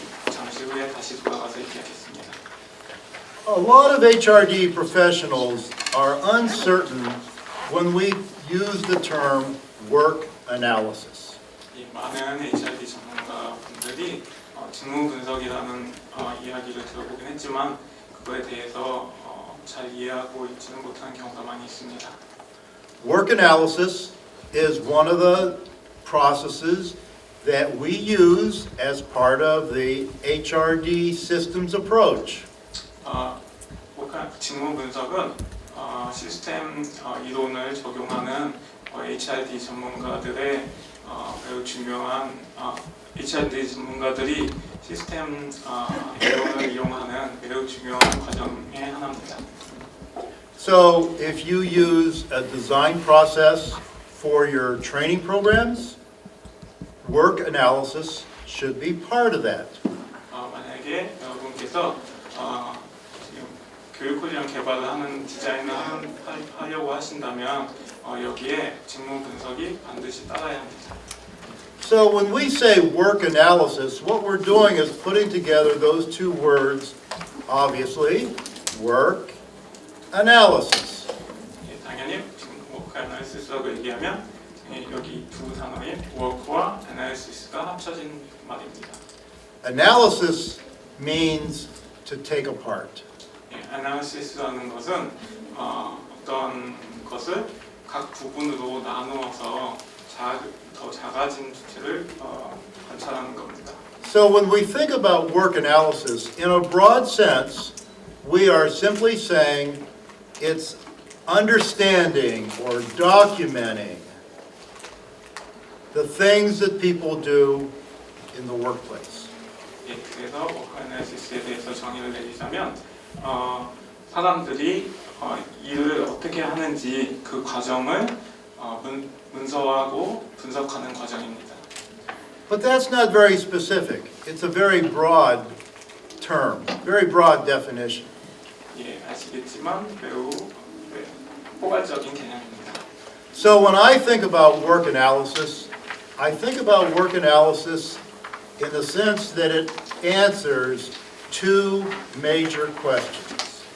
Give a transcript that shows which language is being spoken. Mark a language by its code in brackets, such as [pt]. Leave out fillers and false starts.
[ko] 잠시 후에 다시 돌아가서 얘기하겠습니다. [en] A lot of HRD professionals are uncertain when we use the term work analysis. [ko] 이 많은 HRD 전문가분들이 직무 분석이라는 이야기를 들어보긴 했지만 그거에 대해서 잘 이해하고 있지는 못하는 경우가 많이 있습니다. [en] Work analysis is one of the processes that we use as part of the HRD systems approach. [ko] 직무 분석은 시스템 이론을 적용하는 HRD 전문가들의 매우 중요한 HRD 전문가들이 시스템 이론을 이용하는 매우 중요한 과정의 하나입니다. [en] So if you use a design process for your training programs, work analysis should be part of that. [ko] 만약에 여러분께서 지금 교육 훈련 개발을 하는 디자인을 하려고 하신다면 여기에 직무 분석이 반드시 따라야 합니다. [en] So when we say work analysis, what we're doing is putting together those two words, obviously, work analysis. [ko] 예, 당연히 지금 워크 애널리시스라고 얘기하면 여기 두 단어인 워크와 애널리시스가 합쳐진 말입니다. [en] Analysis means to take apart. [ko] 예, 애널리시스라는 것은 어떤 것을 각 부분으로 나누어서 더 작아진 주체를 관찰하는 겁니다. [en] So when we think about work analysis, in a broad sense, we are simply saying it's understanding or documenting the things that people do in the workplace. [ko] 예, 그래서 워크 애널리시스에 대해서 정의를 내리자면 사람들이 일을 어떻게 하는지 그 과정을 문서화하고 분석하는 과정입니다. [en] But that's not very specific. It's a very broad term, very broad definition. [ko] 예, 아시겠지만 매우 포괄적인 개념입니다. [en] So when I think about work analysis, I think about work analysis in the sense that it answers two major questions.